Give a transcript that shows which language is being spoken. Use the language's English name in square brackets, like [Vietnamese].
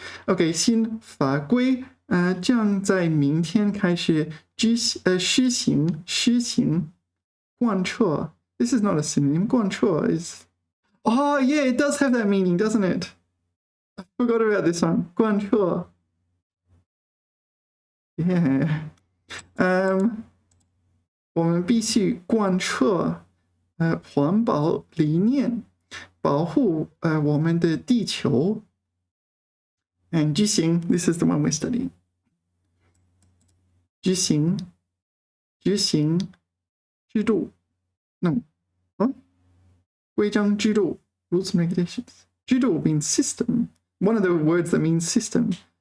[Chinese] OK， 新法规将在明天开始施行贯彻。 [English] This is not a synonym. 贯彻 is. Oh yeah, it does have that meaning, doesn't it? I forgot about this one. 贯彻。 Yeah. [Chinese] 我们必须贯彻环保理念，保护我们的地球。 [English] And 执行 this is the one we're studying. [Chinese] 执行制度 [English] no [Chinese] 规章制度 [English] rules and regulations. 制度 means system. One of the words that means system.